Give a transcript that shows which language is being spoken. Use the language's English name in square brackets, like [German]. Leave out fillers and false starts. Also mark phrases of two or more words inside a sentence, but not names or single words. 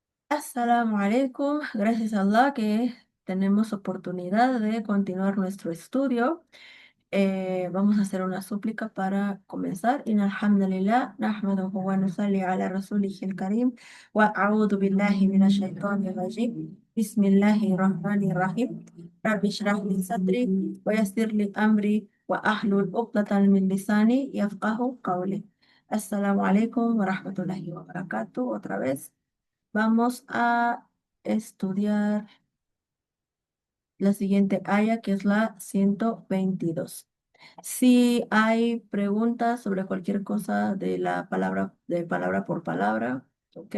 [Arabic] السلام عليكم, [Spanish] gracias a Allah que tenemos oportunidad de continuar nuestro estudio. Vamos a hacer una súplica para comenzar. [Arabic] إن الحمد لله نحمده ونصلي على رسوله الكريم وأعوذ بالله من الشيطان الرجيم. بسم الله الرحمن الرحيم رب اشرح لي صدري ويسر لي أمري واحلل عقدة من لساني يفقهوا قولي. السلام عليكم ورحمة الله وبركاته. [Spanish] Otra vez. Vamos a estudiar la siguiente aya, que es la 122. Si hay preguntas sobre cualquier cosa de la palabra, de palabra por palabra, ¿ok?